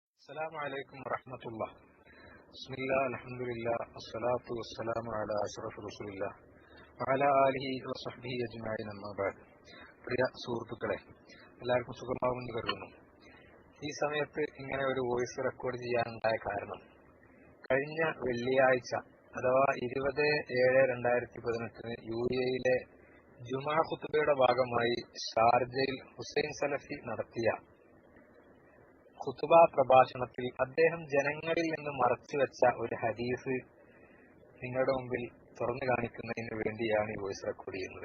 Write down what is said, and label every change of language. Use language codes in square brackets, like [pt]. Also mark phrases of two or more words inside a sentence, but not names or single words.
[ar] السلام عليكم ورحمة الله. بسم الله الحمد لله الصلاة والسلام على أشرف رسول الله وعلى آله وصحبه أجمعين أما بعد. [ml] പ്രിയ സുഹൃത്തുക്കളെ, എല്ലാവർക്കും സുഖമാവുമെന്ന് കരുതുന്നു. ഈ സമയത്ത് ഇങ്ങനെ ഒരു വോയിസ് റെക്കോർഡ് ചെയ്യാനുണ്ടായ കാരണം, കഴിഞ്ഞ വെള്ളിയാഴ്ച അഥവാ 20/7/2018 UAE ജുമാ ഖുത്ബയുടെ ഭാഗമായി ഷാർജയിൽ ഹുസൈൻ സലഫി നടത്തിയ ഖുത്ബ പ്രഭാഷണത്തിൽ അദ്ദേഹം ജനങ്ങളിൽ നിന്ന് മറച്ചുവെച്ച ഒരു ഹദീസ് നിങ്ങളുടെ മുമ്പിൽ തുറന്നു കാണിക്കുന്നതിന് വേണ്ടിയാണ് ഈ വോയിസ് റെക്കോർഡ് ചെയ്യുന്നത്.